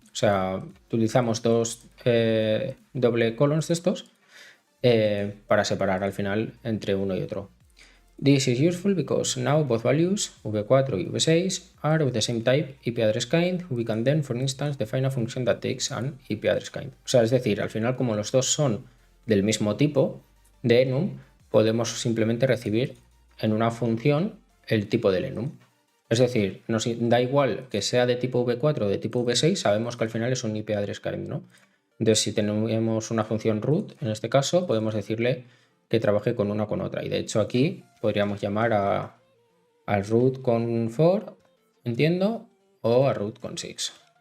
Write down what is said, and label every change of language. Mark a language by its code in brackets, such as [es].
[es] O sea, utilizamos dos doble colons de estos para separar al final entre uno y otro. [en] This is useful because now both values, v4 y v6, are of the same type IP address kind. We can then, for instance, define a function that takes an IP address kind. [es] O sea, es decir, al final, como los dos son del mismo tipo de enum, podemos simplemente recibir en una función el tipo del enum. Es decir, nos da igual que sea de tipo v4 o de tipo v6, sabemos que al final es un IP address kind, ¿no? Entonces, si tenemos una función root, en este caso, podemos decirle que trabaje con una o con otra. Y de hecho aquí podríamos llamar al root con 4, entiendo, o a root con 6.